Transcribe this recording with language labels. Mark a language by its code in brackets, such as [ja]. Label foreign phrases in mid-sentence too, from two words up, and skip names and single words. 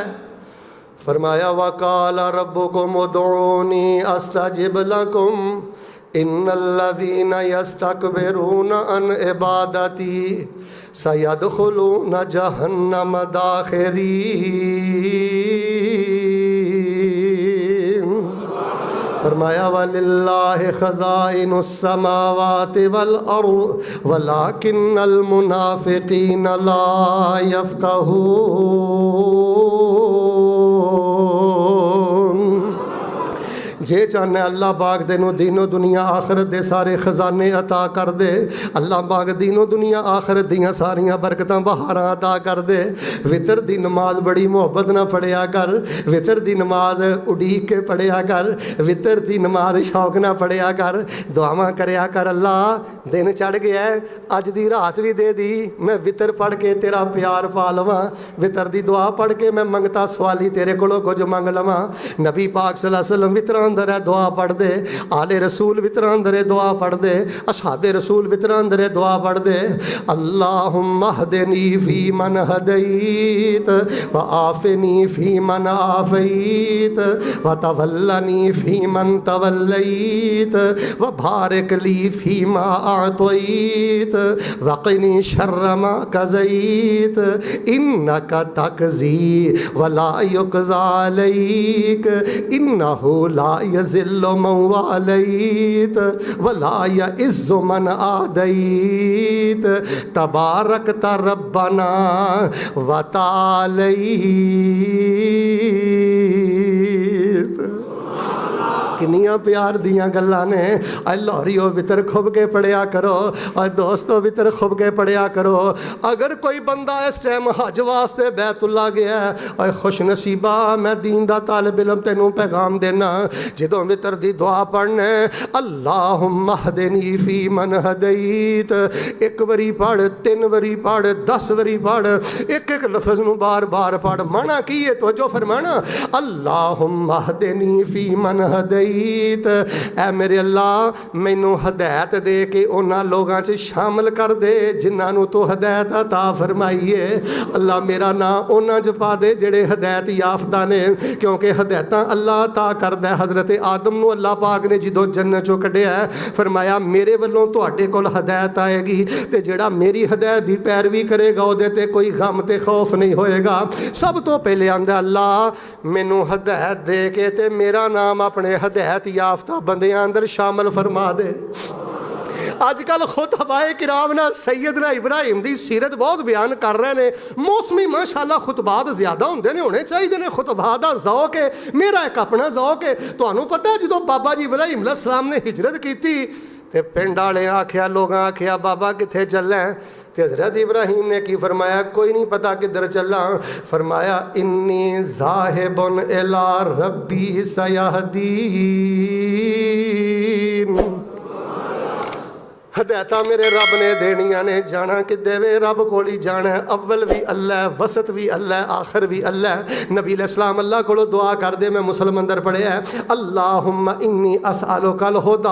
[ar] فرمایا وقال ربكم ادعوني أستجب لكم إن الذين يستكبرون عن عبادتي سيدخلون جهنم داخرين. فرمایا ولله خزائن السماوات والأرض ولكن المنافقين لا يفقهون. [pa] جے چاہنا اللہ پاک تینوں دینو دنیا آخرت دے سارے خزانے عطا کر دے. اللہ پاک دینو دنیا آخرت دیاں ساریاں برکتاں بہاراں عطا کر دے. وتر دی نماز بڑی محبت نا پڑھیا کر۔ وتر دی نماز اڈیک کے پڑھیا کر. وتر دی نماز شوق نا پڑھیا کر۔ دعاواں کریا کر، اللہ دن چڑھ گیا ہے، اج دی رات بھی دے دی، میں وتر پڑھ کے تیرا پیار پا لواں. وتر دی دعا پڑھ کے میں منگتا سوالی تیرے کولوں کچھ منگ لواں. نبی پاک [ar] صلى الله عليه وسلم [pa] وتراں اندر ہے دعا پڑھ دے. آلِ رسول وتراں اندر ہے دعا پڑھ دے۔ اصحابِ رسول وتراں اندر ہے دعا پڑھ دے. [ar] اللهم اهدني في من هديت وعافني في من عافيت و وتولني في من توليت وبارك لي في ما أعطيت وقني شر ما قضيت إنك تقضي ولا يقضى عليك إنه لا يذل من واليت ولا يعز من عاديت تباركت ربنا وتعاليت. [pa] کنیاں پیار دیاں گلاں نے. اج لاہوریو وتر خوب کے پڑھیا کرو اور دوستو وتر خوب کے پڑھیا کرو. اگر کوئی بندہ اس ٹائم حج واسطے بیت اللہ گیا اور خوش نصیبا، میں دین دا طالب علم تینوں پیغام دینا، جدوں وتر دی دعا پڑھنے [ar] اللهم اهدني في من هديت, [pa] ایک وری پڑھ، تین وری پڑھ، 10 وری پڑھ، ایک ایک لفظ نوں بار بار پڑھ. معنیٰ کی ہے تو جو فرمانا [ar] اللهم اهدني في من هديت, [pa] اے میرے اللہ مینوں ہدایت دے کے اونہاں لوگاں چ شامل کر دے جنہاں نوں تو ہدایت عطا فرمائی ہے. اللہ میرا نام اونہاں چ پا دے جیہڑے ہدایت یافتہ نے، کیونکہ ہدایتاں اللہ عطا کردا ہے. حضرت آدم نوں اللہ پاک نے جدوں جنت چوں کڈھیا فرمایا میرے ولوں تہاڈے کول ہدایت آئے گی تے جیہڑا میری ہدایت دی پیروی کرے گا اوہدے تے کوئی غم تے خوف نہیں ہوئے گا. سب تو پہلے آندا اللہ مینوں ہدایت دے کے تے میرا نام اپنے ہدایت یافتہ بندیاں اندر شامل فرما دے. [ur] اجکل خطبائے کرام نا سیدنا ابراہیم کی سیرت بہت بیان کر رہے ہیں. [pa] موسمی ماشاءاللہ خطبات زیادہ ہوندے نے، ہونے چاہیے نے. [ur] خطبات کا ذوق ہے، میرا ایک اپنا ذوق ہے. [pa] تہانوں پتا ہے جو بابا جی ابراہیم علیہ السلام نے ہجرت کی تے پنڈ والے آکھیا، لوگ آکھیا بابا کتھے چلے? تے حضرت ابراہیم نے کی فرمایا کوئی نہیں پتا کدھر چلا. [ar] فرمایا إني ذاهب إلى ربي سيهدين. [pa] ہدایتاں میرے رب نے دینیاں نے، جانا کدے وے رب کول ہی جانا ہے. اول بھی اللہ، وسط بھی اللہ، آخر بھی اللہ. نبی علیہ السلام اللہ کولوں دعا کر دے، میں مسلمان اندر پڑھیا [ar] اللهم إني أسألك الهدى.